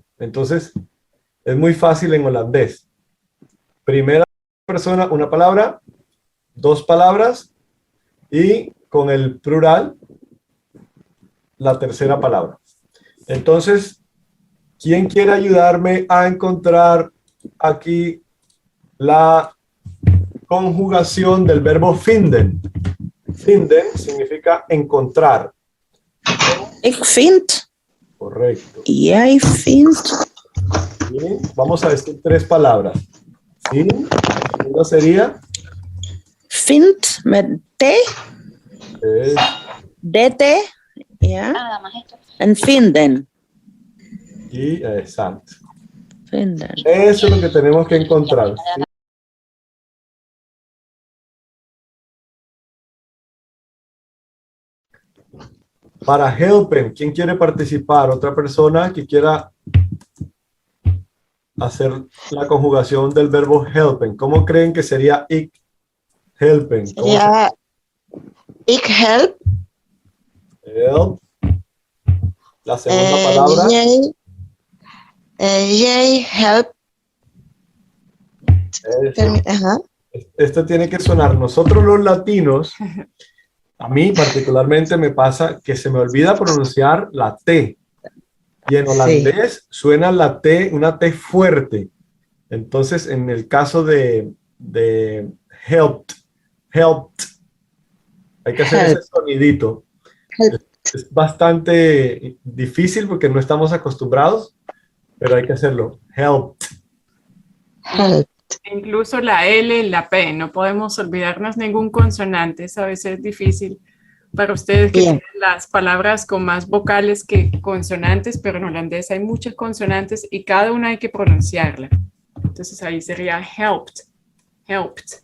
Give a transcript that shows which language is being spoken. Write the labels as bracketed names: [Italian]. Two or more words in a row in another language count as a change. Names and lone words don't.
[Spanish] Entonces, es muy fácil en holandés. Primera persona, una palabra, 2 palabras y con el plural, la tercera palabra. Entonces, ¿quién quiere ayudarme a encontrar aquí la conjugación del verbo vinden? Vinden significa encontrar. [Dutch] Ik vind, [Spanish] Correcto. [Dutch] jij vindt, [Spanish] Y vamos a decir 3 palabras. ¿Sí? La segunda sería [Dutch] vindt met T, [Spanish] es, [Dutch] DT, ja, en vinden. [Spanish] y exacto. Vinden. Eso es lo que tenemos que encontrar. ¿Sí? Para helpen, ¿quién quiere participar? Otra persona que quiera hacer la conjugación del verbo helpen. ¿Cómo creen que sería [Dutch] ik helpen? [Spanish] ¿Cómo [Dutch] Ja, ik help. [Spanish] help? La segunda palabra. [Dutch] Jij help. [Spanish] Eso. Ajá. Esto tiene que sonar. Nosotros los latinos, a mí particularmente me pasa que se me olvida pronunciar la T. Y en holandés suena la T, una T fuerte. Entonces, en el caso de helped, hay que hacer ese sonidito. Es bastante difícil porque no estamos acostumbrados, pero hay que hacerlo. Helped. Help. Incluso la L y la P, no podemos olvidarnos ningún consonante, eso a veces es difícil Para ustedes que Bien. tienen las palabras con más vocales que consonantes, pero en holandés hay muchas consonantes y cada una hay que pronunciarla. Entonces ahí sería [Dutch] helped, helped.